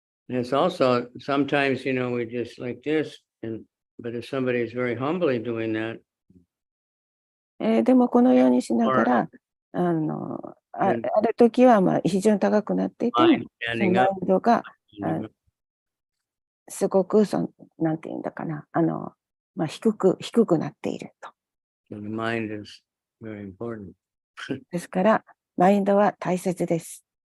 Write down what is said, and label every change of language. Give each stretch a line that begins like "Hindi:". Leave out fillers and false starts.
English: And it's also sometimes, we just like this, but if somebody is very humbly doing that,
Japanese: でも、このようにしながら、ある時は、非常に高くなっていても、そのマインドが、すごく、なんていうんだかな、低くなっていると。
English: the mind is very important.
Japanese: ですから、マインドは大切です。